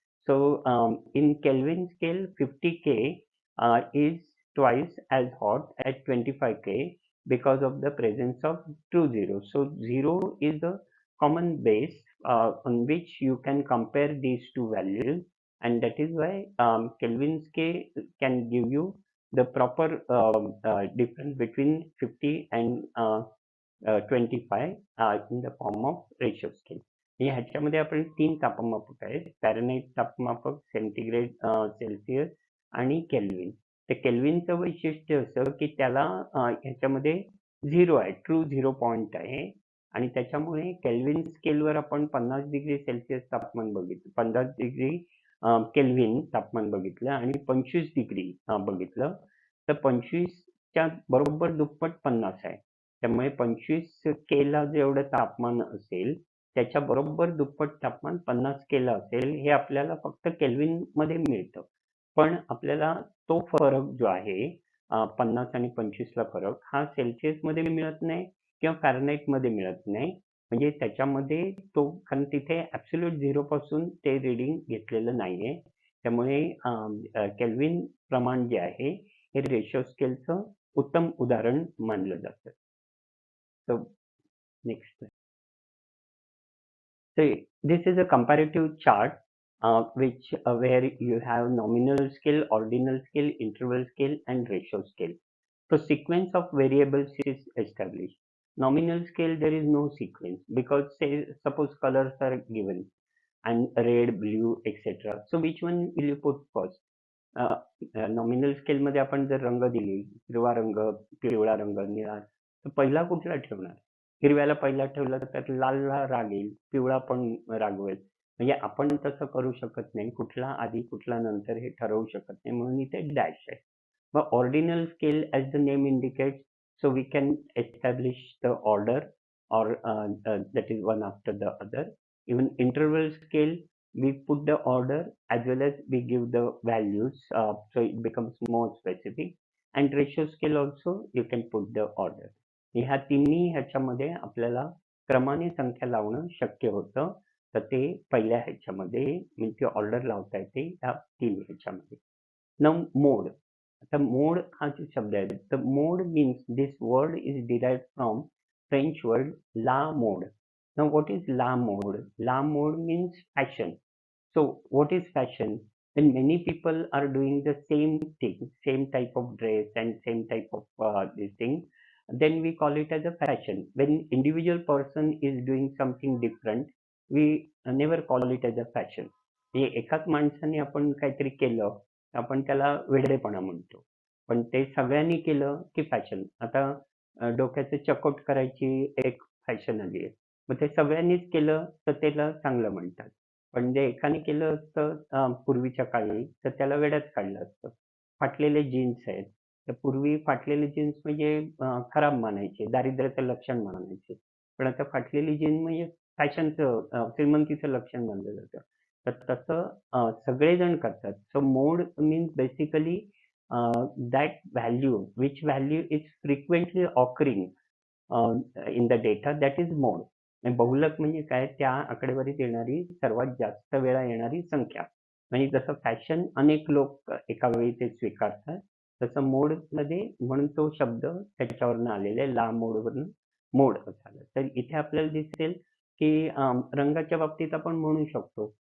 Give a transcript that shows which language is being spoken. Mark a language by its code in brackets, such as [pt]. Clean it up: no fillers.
[en] So in Kelvin scale, 50K is twice as hot at 25K because of the presence of two zeros. So 0 is the common base on which you can compare these two values, and that is why Kelvin scale can give you the proper difference between 50 and 25 in the form of ratio scale. [mr] ह्याच्यामध्ये आपण 3 तापमापक आहेत, Fahrenheit तापमापक, centigrade Celsius आणि kelvin. तर केल्विनचं वैशिष्ट्य असं की त्याला ह्याच्यामध्ये 0 आहे, ट्रू 0 पॉइंट आहे, आणि त्याच्यामुळे केल्विन स्केलवर आपण 50 डिग्री सेल्सिअस तापमान बघितलं, 50 डिग्री केल्विन तापमान बघितलं आणि 25 डिग्री बघितलं, तर 25च्या बरोबर दुप्पट 50 आहे. त्यामुळे 25 केला जेवढं तापमान असेल त्याच्या बरोबर दुप्पट तापमान 50 केला असेल, हे आपल्याला फक्त केल्विन मध्ये मिळतं. पण आपल्याला तो फरक जो आहे 50 आणि 25 ला फरक हा सेल्सिअस मध्ये मिळत नाही किंवा फॅरनहाइट मध्ये मिळत नाही. म्हणजे त्याच्यामध्ये तो, कारण तिथे ऍब्सोल्यूट 0 पासून ते रीडिंग घेतलेलं नाहीये. त्यामुळे केल्विन प्रमाण जे आहे हे रेशो स्केलचं उत्तम उदाहरण मानलं जातं. [en] So next. So this is a comparative chart which where you have nominal scale, ordinal scale, interval scale, and ratio scale. So sequence of variables is established. Nominal scale there is no sequence because say suppose colors are given and red, blue, etc. So which one will you put first? [mr] Nominal scale मध्ये आपण जर रंग दिले, हिरवा रंग, पिवळा रंग, निळा, तर पहिला कुठला ठेवणार? हिरव्याला पहिला ठेवला तर लालला राग येईल, पिवळा पण रागवेल. म्हणजे आपण तसं करू शकत नाही, कुठला आधी कुठला नंतर हे ठरवू शकत नाही, म्हणून इथे डॅश आहे. [en] मग ordinal scale as the name indicates, so we can establish the order or that is one after the other. Even interval scale we put the order as well as we give the values, so it becomes more specific. And ratio scale also you can put the order. [mr] ह्या तिन्ही ह्याच्यामध्ये आपल्याला क्रमाने संख्या लावणं शक्य होतं, तर ते पहिल्या ह्याच्यामध्ये म्हणजे ऑर्डर लावता येते ह्या तीन ह्याच्यामध्ये. [en] Now mode. The mode [mr] हा जो शब्द आहे, [en] the mode means this word is derived from French word la mode. Now what is la mode? La mode means fashion. So what is fashion? When many people are doing the same thing, same type of dress and same type of this thing, then we call it as a fashion. When individual person is doing something different, we never call it as a fashion. [mr] हे एकाच माणसाने आपण काहीतरी केलं, आपण त्याला वेडेपणा म्हणतो. पण ते सगळ्यांनी केलं की फॅशन. आता डोक्याचं चकोट करायची एक फॅशन आली आहे. मग ते सगळ्यांनीच केलं तर त्याला चांगलं म्हणतात. पण जे एकाने केलं असतं पूर्वीच्या काळी तर त्याला वेड्यात काढलं असतं. फाटलेले जीन्स आहेत. तर पूर्वी फाटलेले जीन्स म्हणजे खराब मानायचे, दारिद्र्याचं लक्षण मानायचे. पण आता फाटलेली जीन्स म्हणजे फॅशनचं श्रीमंतीचं लक्षण मानलं जातं. तर तसं सगळेजण करतात. [en] So mode means basically that value, which value is frequently occurring in the data, that is mode. [mr] आणि बहुलक म्हणजे काय? त्या आकडेवारीत येणारी सर्वात जास्त वेळा येणारी संख्या. म्हणजे जसं फॅशन अनेक लोक एका वेळी ते स्वीकारतात, तसं मोड मध्ये म्हणून तो शब्द त्याच्यावरनं आलेला आहे, ला मोडवरून मोड झालं. तर इथे आपल्याला दिसेल की रंगाच्या बाबतीत आपण म्हणू शकतो.